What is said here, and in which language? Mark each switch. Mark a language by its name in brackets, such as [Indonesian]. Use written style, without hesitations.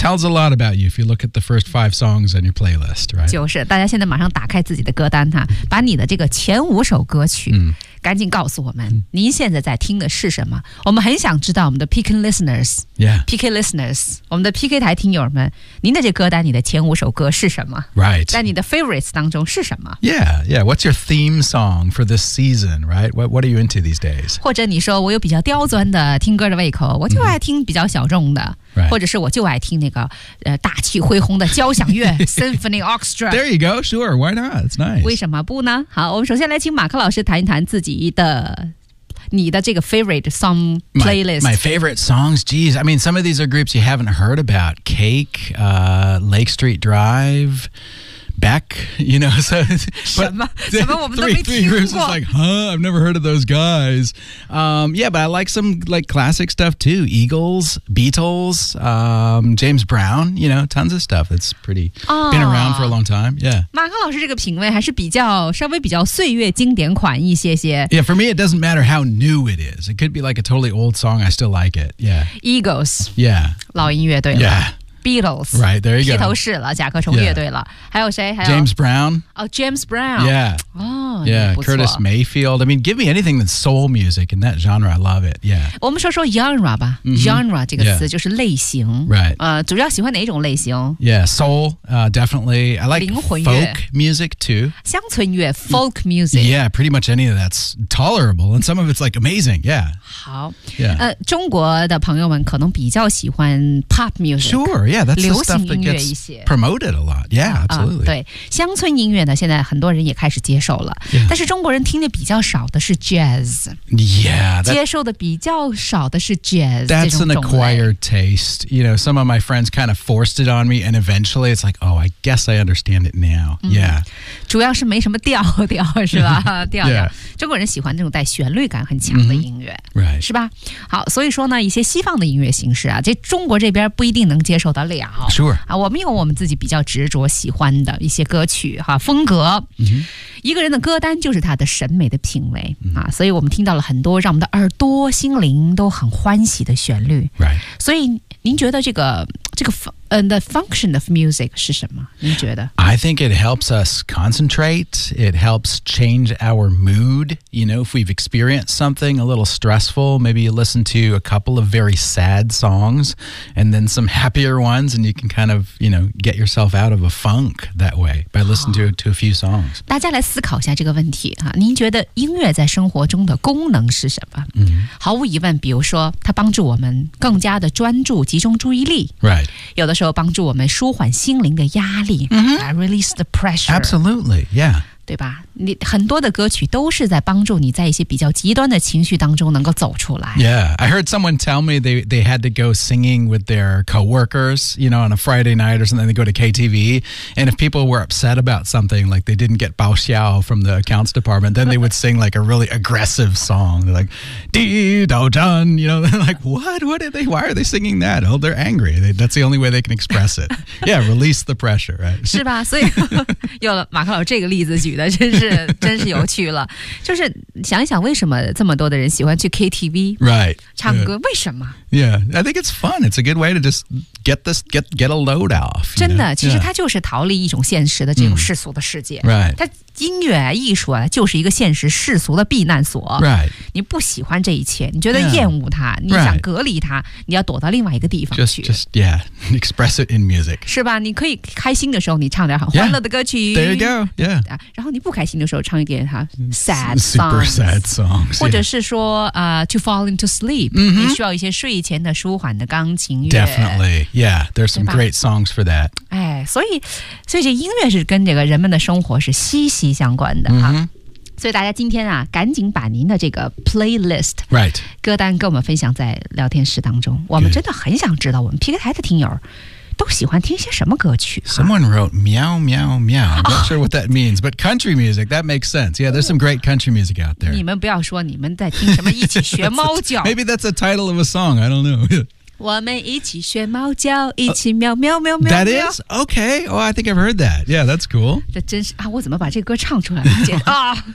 [English] tells a lot about you if you look at the first 5 songs on your playlist、right? [Chinese] 就是大家现在马上打开自己的歌单哈，把你的这个前五首歌曲、赶紧告诉我们您现在在听的是什么。我们很想知道我们的 PK listeners、 [English] yeah. [Chinese] PK listeners 我们的 PK 台听友们，您的这歌单里的前五首歌是什么、 [English] right. [Chinese] 在你的 favorites 当中是什么。 [English] Yeah, yeah. What's your theme song for this season, right? What are you into these days? [Chinese] 或者你说我有比较刁钻的听歌的胃口，我就爱听比较小众的、 [English] right. [Chinese] 或者是我就爱听那个、大气恢宏的交响乐Symphony Orchestra. [English] There you go, sure, why not? It's nice. [Chinese] 为什么不呢？好，我们首先来请马克老师谈一谈自己的你的这个 [English] favorite song playlist. My favorite songs, geez. I mean, some of these are groups you haven't heard about. Cake,、Lake Street Drive, Beck, you know. So, [Chinese] 什么我们都没听过。 [English] Three groups is like, huh, I've never heard of those guys.、yeah, but I like some like, classic stuff too. Eagles, Beatles,、James Brown, you know, tons of stuff. That's pretty,、been around for a long time. Yeah. [Chinese] 马克老师这个品味还是比较稍微比较岁月经典款一些些。 [English] Yeah, for me, it doesn't matter how new it is. It could be like a totally old song. I still like it. Yeah. Eagles. Yeah. [Chinese] 老音乐对吗？ [English] Yeah. Beatles. Right, there you go. [Chinese] 披头士了，甲壳虫乐队了。还有谁？还有 [English] James Brown. Oh, James Brown. Yeah. Oh, yeah. Curtis Mayfield. I mean, give me anything that's soul music in that genre. I love it. Yeah. [Chinese] 我们说 genre 吧。Genre 这个词就是类型。 [English] Right. [Chinese] 主要喜欢哪种类型？ [English] Yeah, soul, definitely. I like folk music too. [Chinese] 乡村乐 folk music. [English] Yeah, pretty much any of that's tolerable. And some of it's like amazing. Yeah. [Chinese] 好。 [English] Yeah. [Chinese] 中国的朋友们可能比较喜欢 pop music. [English] Sure, yeah. yeah, that's [Chinese] 流行音乐 [English] that gets promoted a lot. Yeah, absolutely. [Chinese] 对，乡村音乐呢，现在很多人也开始接受了。 [English] Yeah. [Chinese] 但是中国人听的比较少的是 jazz. [English] Yeah, that, [Chinese] 接受的比较少的是 jazz. [English] That's an acquired taste. You know, some of my friends kind of forced it on me, and eventually it's like, oh, I guess I understand it now. Yeah. [Chinese] 主要是没什么调调，是吧？调调。中国人喜欢这种带旋律感很强的音乐、 [English] mm-hmm. right. [Chinese] 是吧好所以说呢一些西方的音乐形式啊这中国这边不一定能接受得了 [English] sure、 [Chinese] 啊、我们有我们自己比较执着喜欢的一些歌曲、啊、风格、 [English] mm-hmm. [Chinese] 一个人的歌单就是他的审美的品味、mm-hmm. 啊、所以我们听到了很多让我们的耳朵心灵都很欢喜的旋律、 [English] right. [Chinese] 所以您觉得这个 [English] the function of music [Chinese] 是什么您觉得 [English] I think it helps us concentrate it helps change our mood you know if we've experienced something a little stressful maybe you listen to a couple of very sad songs and then some happier ones and you can kind of you know get yourself out of a funk that way by listening to a few songs [Chinese] 大家来思考一下这个问题、啊、您觉得音乐在生活中的功能是什么、 [English] mm-hmm. [Chinese] 毫无疑问比如说它帮助我们更加的专注集中注意力 [English] Right [Chinese] 有的时候帮助我们舒缓心灵的压力、 [English] mm-hmm. I release the pressure Absolutely, yeah [Chinese] 对吧你很多的歌曲都是在帮助你在一些比较极端的情绪当中能够走出来 [English] Yeah, I heard someone tell me they had to go singing with their co-workers You know, on a Friday night or something They go to KTV And if people were upset about something Like they didn't get 报销 from the accounts department Then they would sing like a really aggressive song They're like, Dee, Dao Zhan You know, like, what are they, why are they singing that? Oh, they're angry That's the only way they can express it Yeah, release the pressure, right? [Chinese] 是吧所以有了马克老师这个例子举的真是有趣了，就是想一想为什么这么多的人喜欢去 KTV [English] right [Chinese] 唱歌、为什么 [English] yeah I think it's fun it's a good way to just get a load off [Chinese] 真的、 [English] yeah. [Chinese] 其实它就是逃离一种现实的这种世俗的世界、 [English] right [Chinese] 它音乐艺术啊就是一个现实世俗的避难所 [English] right [Chinese] 你不喜欢这一切你觉得厌恶它、 [English] yeah. [Chinese] 你想隔离它你要躲到另外一个地方去 [English] just yeah express it in music [Chinese] 是吧你可以开心的时候你唱点很欢乐的歌曲、 [English] yeah. there you go yeah [Chinese] 然后你不开心的时候唱一点哈 sad [English] songs, super sad songs、yeah. [Chinese] 或者是说、 [English] to fall into sleep、 mm-hmm. [Chinese] 你需要一些睡前的舒缓的钢琴乐 [English] definitely yeah there's some great songs for that [Chinese] 哎，所以这音乐是跟这个人们的生活是息息相关的、 [English] mm-hmm. [Chinese] 啊、所以大家今天啊赶紧把您的这个 playlist、 [English] right. [Chinese] 歌单跟我们分享在聊天室当中、 [English] Good. [Chinese] 我们真的很想知道我们 PK 台的听友都喜欢听些什么歌曲、啊、 [English] Someone wrote meow meow meow I'm not sure what that means But country music That makes sense Yeah there's some great country music out there [Chinese] 你们不要说你们在听什么一起学猫叫 [English] Maybe that's a title of a song I don't know [Chinese] 我们一起学猫叫一起喵喵喵喵 [English] That is? Okay Oh I think I've heard that Yeah that's cool [Chinese] 这真是、啊、我怎么把这个歌唱出来、啊、